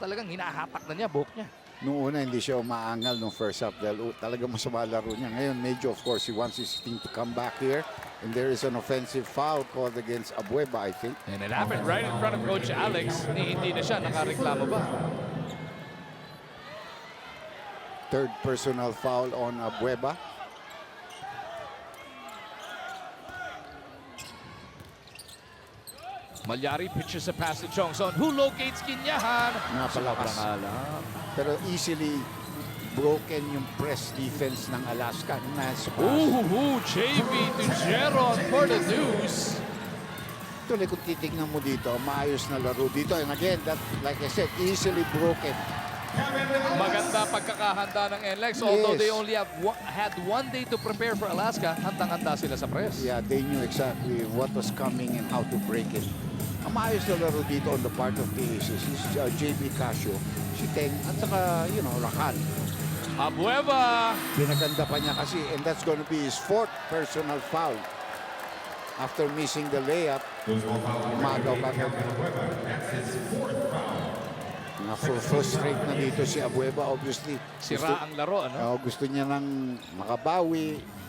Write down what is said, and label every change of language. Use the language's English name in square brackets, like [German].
[Filipino] Talagang hinahatak na niya buhok niya. Noong una, hindi siya umaangal nung first half dahil talaga masama laro niya. Ngayon, medyo, [English] of course, he wants his team to come back here. And there is an offensive foul called against Abueva, I think. And it happened right in front of Coach Alex. [Filipino] Hindi na siya nakareklamo ba? [English] Third personal foul on Abueva. Malyari pitches a pass to Chongson, who locates Quinyahan. [Filipino] Napalakas. Sobrang alam. Pero easily broken yung press defense ng Alaska. Nice pass. [English] Ooh, JV to Jeron for the deuce. [Filipino] Tuloy kung titignan mo dito, maayos na laro dito. [English] And again, that, like I said, easily broken. [Filipino] Maganda pagkakahanda ng NLEX. [English] Although they only had 1 day to prepare for Alaska, [Filipino] handang-handa sila sa press. [English] Yeah, they knew exactly what was coming and how to break it. [Filipino] Ang maayos na laro dito [English] on the part of the Aces is JB Casio, si Teng, at saka, you know, Rakan. Abueva. [Filipino] Pinaganda pa niya kasi, [English] and that's going to be his 4th personal foul. [Filipino] After missing the layup, umagaw ka. [English] That's his 4th foul. [Filipino] Na-frustrate na dito si Abueva, obviously. Sira ang laro, ano? Gusto niya nang makabawi.